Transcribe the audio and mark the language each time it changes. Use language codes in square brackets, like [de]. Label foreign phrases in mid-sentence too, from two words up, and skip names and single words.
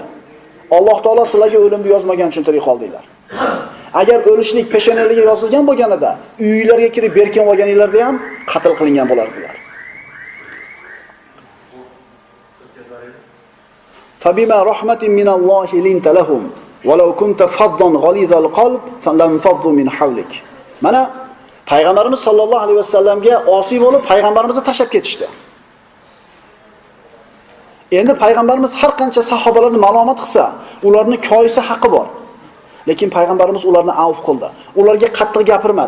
[uz] Alloh taolo sizlarga o'limni yozmagan uchun tirik qoldinglar. Agar o'lishlik peshonaligiga yozilgan bo'lganida, uylarga kirib berkin olganinglarda ham qatl qilingan bo'lardilar. [ar] فبما رحمة من الله لنت لهم ولو كنت فظا غليظ القلب لم من حولك. [uz] Mana payg'ambarimiz sollallohu alayhi vasallamga osiy bo'lib payg'ambarimizni tashlab ketishdi. Endi payg'ambarimiz har qancha sahobalarni malomat qilsa, ularni koyisi haqqi bor. Lekin payg'ambarimiz ularni afv qildi. Ularga qattiq gapirmadi.